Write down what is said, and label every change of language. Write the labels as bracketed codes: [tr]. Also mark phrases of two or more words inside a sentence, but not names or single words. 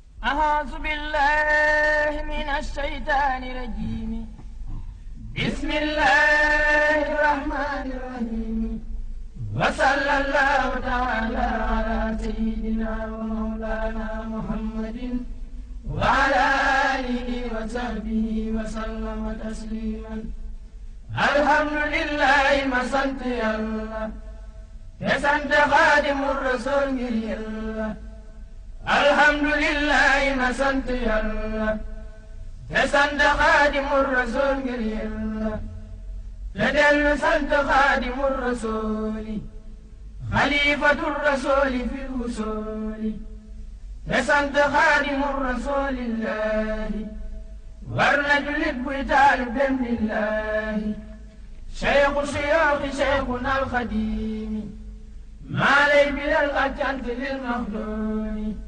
[ar] أعوذ بالله من الشيطان الرجيم بسم الله الرحمن الرحيم وصلى الله تعالى على سيدنا ومولانا محمد وعلى آله وصحبه وسلم تسليما الحمد لله [wo] ما sant Yàlla te sant Xaadimu Rasuul ngir Yàlla alhamdulillahi ma sant Yàlla te sant Xaadimu Rasuul ngir Yàlla te dellu sant Xaadimu Rasuuli [ar] خليفة رسول في الوصول [wo] te sant Xaadimu Rasuulillahi war na jullit buy taalibeem [ar] لله شيخ الشيوخ شيخنا الخديم [wo] maa lay bilal ak cant [ar] للمخدوم